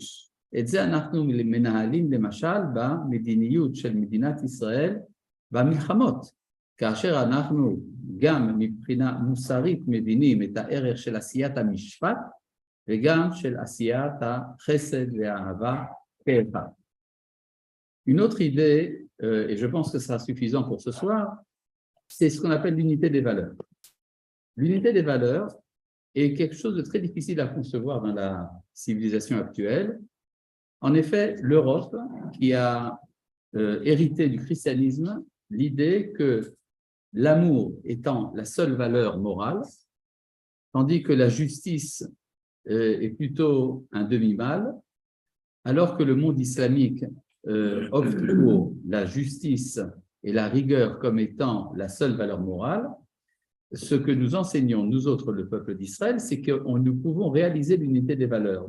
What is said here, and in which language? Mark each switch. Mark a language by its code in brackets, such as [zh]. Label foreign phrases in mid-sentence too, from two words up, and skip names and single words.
[he] את זה אנחנו מנהלים למשל במדיניות של מדינת ישראל במלחמות, כאשר אנחנו גם מבחינה מוסרית מבינים את הערך של עשיית המשפט וגם של עשיית החסד והאהבה כאחד. [fr] Une autre idée, et je pense que ça sera suffisant pour ce soir, c'est ce qu'on appelle l'unité des valeurs. L'unité des valeurs est quelque chose de très difficile à concevoir dans la civilisation actuelle. En effet, l'Europe, qui a hérité du christianisme, l'idée que l'amour étant la seule valeur morale, tandis que la justice est plutôt un demi-mal, alors que le monde islamique opte pour la justice et la rigueur comme étant la seule valeur morale, ce que nous enseignons, nous autres, le peuple d'Israël, c'est que nous pouvons réaliser l'unité des valeurs.